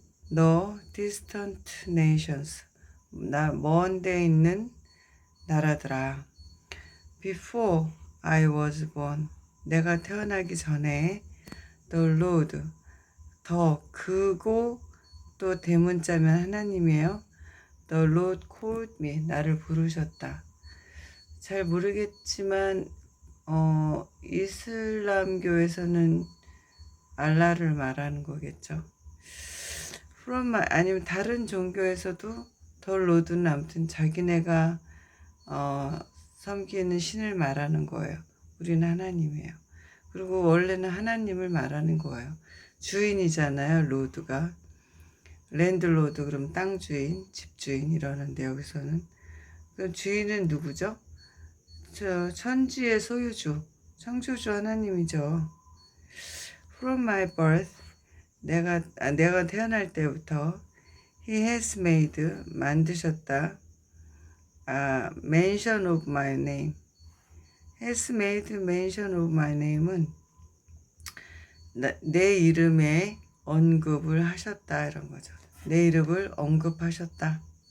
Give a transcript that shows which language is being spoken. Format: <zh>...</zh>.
<ko>너</ko> <en>distant nations,</en> <ko>먼 데 있는 나라들아.</ko> <en>Before I was born,</en> <ko>내가 태어나기 전에</ko> <en>the Lord,</en> <ko>그고 또 대문자면 하나님이에요.</ko> <en>The Lord called me,</en> <ko>나를 부르셨다. 잘 모르겠지만 이슬람교에서는 알라를 말하는 거겠죠. 아니면 다른 종교에서도 The Lord는 아무튼 자기네가 섬기는 신을 말하는 거예요. 우리는 하나님이에요. 그리고 원래는 하나님을 말하는 거예요. 주인이잖아요, 로드가. 랜드로드, 그럼 땅 주인, 집 주인 이러는데, 여기서는 그럼 주인은 누구죠? 천지의 소유주, 창조주 하나님이죠.</ko> <en>From my birth,</en> <ko>내가 태어날 때부터</ko> <en>He has made,</en> <ko>만드셨다.</ko> <en>mention of my name. has made mention of my name</en> <ko>은 내 이름에 언급을 하셨다, 이런 거죠. 내 이름을 언급하셨다.</ko>